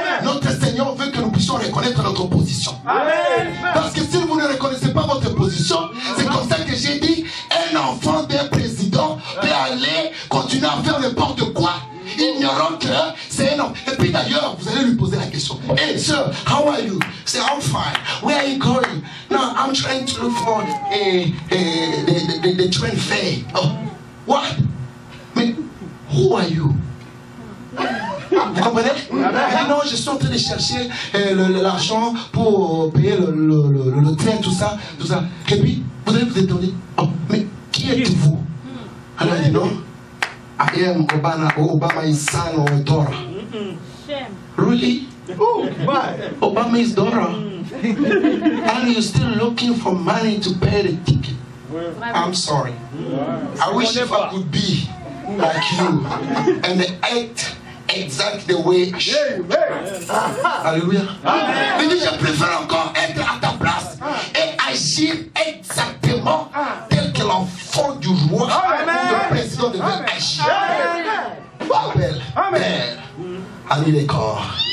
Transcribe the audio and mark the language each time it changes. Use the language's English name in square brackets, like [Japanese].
[French] Notre Seigneur veut que nous puissions reconnaître notre position. Amen. Parce que si vous ne reconnaissez pas votre position, c'est comme ça que j'ai dit, un enfant d'un président peut aller continuer à faire n'importe quoi, ignorant que c'est un homme. Et puis d'ailleurs, vous allez lui poser la question. [English] Hey sir, how are you? Say, I'm fine. Where are you going? No, I'm trying to look for the train fare. Oh, what? Mais who are you? [French] Vous comprenez? Il dit non, je suis en train de chercher l'argent pour payer le train, tout ça. Et puis, vous allez vous demander, oh, mais qui êtes-vous? Alors il dit non, [English] I am Obama's son or daughter. Really? Obama is daughter. And you're still looking for money to pay the ticket. I'm sorry. I wish if I could be like you and act exact the way I should. Alléluia. [French] Il dit, je préfère encore être à ta place et agir exactement tel que l'enfant du roi ou le président devait agir. Père, Père, ami les corps.